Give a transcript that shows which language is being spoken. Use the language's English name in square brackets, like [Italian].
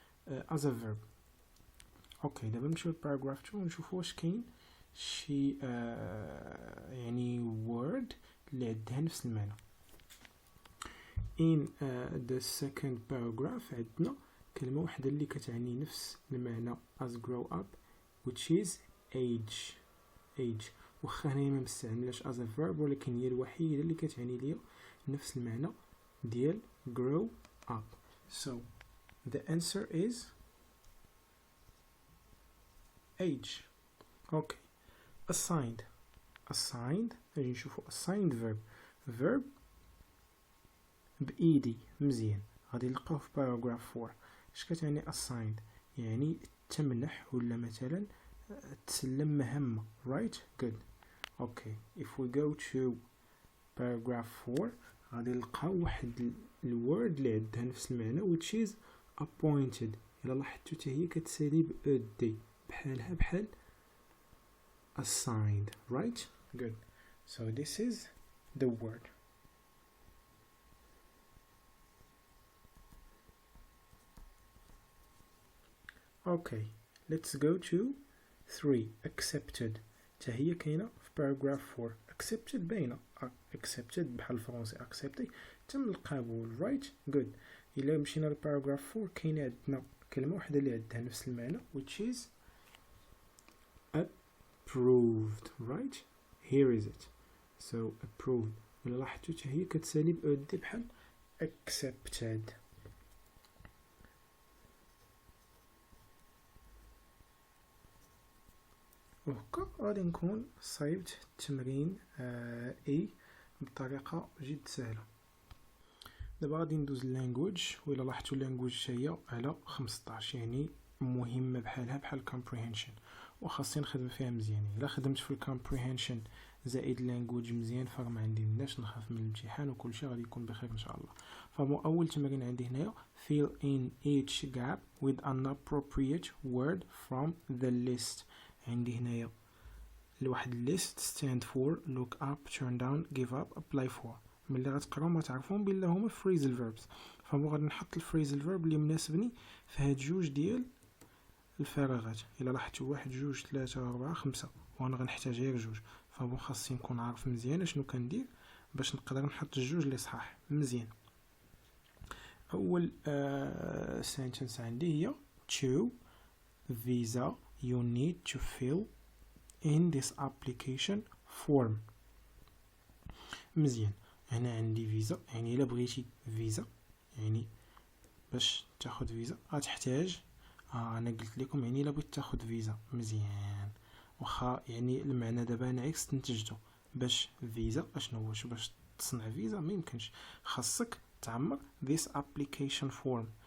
[English] as a verb. [Arabic] اوكي دابا نمشيو لباراجراف 2 ونشوفو واش كاين شي يعني word اللي عندها نفس المعنى. [English] in the second paragraph [Arabic] عندنا كلمة واحدة اللي كتعني نفس المعنى [English] as grow up which is age. [Arabic] واخا هنايا ما مستعملاش [English] as a verb [Arabic] ولكن هي الوحيدة اللي كتعني ليا نفس المعنى ديال grow up. [English] so the answer is age. okay assigned [Arabic] غادي نشوفو [English] assigned verb [Arabic] بإيدي. مزيان. غادي نلقاوه في paragraph 4. اش كتعني assigned؟ يعني تمنح ولا مثلا تسلم مهمة [English] right. good. okay if we go to paragraph 4 [Arabic] غادي نلقاو واحد الword اللي عندها نفس المعنى [English] which is appointed. [Arabic] إلا لاحظتو حتى هي كتسالي بأدي بحالها بحال assigned [English] right. good. so this is the word. okay let's go to 3 accepted. [Arabic] حتى هي كاينه في paragraph 4. accepted باينه accepted بحال الفرنسي accepté تم القبول [English] right. good. [Arabic] إلا مشينا لباراجراف 4 كاين عندنا كلمة واحدة اللي عندها نفس المعنى [English] which is approved right. here is it. so approved. [Arabic] إلا لاحظتو حتى هي كتسالي بأودي بحال accepted. وهكا غادي نكون صايبت التمرين اي بطريقة جد سهلة. دابا غادي ندوز اللانجويج. وإلا لاحظتو اللانجويج هي على 15 يعني مهمة بحالها بحال comprehension وخاصني نخدم فيها مزيان. إلا خدمت في comprehension زائد اللانجويج مزيان فراه ما عندي مناش نخاف من الامتحان وكلشي غادي يكون بخير ان شاء الله. فمو اول تمرين عندي هنايا [English] fill in each gap with an appropriate word from the list. [Arabic] عندي هنايا لواحد [English] list stand for look up turn down give up apply for. [Arabic] ملي غتقراو ما تعرفون بلا هما phrasal verbs. فمو غادي نحط الفريزل verb اللي مناسبني في هاد جوج ديال الفراغات. الا لاحظتوا 1 2 3 4 5 وانا غنحتاج غير جوج. فمو خاصني نكون عارف مزيان شنو كندير باش نقدر نحط الجوج اللي صحاح. مزيان. [English] اول sentence [Arabic] عندي هي [English] to visa you need to fill in this application form. [Arabic] مزيان. هنا عندي فيزا، يعني الا بغيتي فيزا، يعني باش تاخد فيزا غتحتاج انا قلت لكم يعني الا بغيت تاخد فيزا مزيان، واخا يعني المعنى دابا انا عكس استنتجته. باش فيزا اشنو واش باش تصنع فيزا ما يمكنش، خاصك تعمر [English] this application form.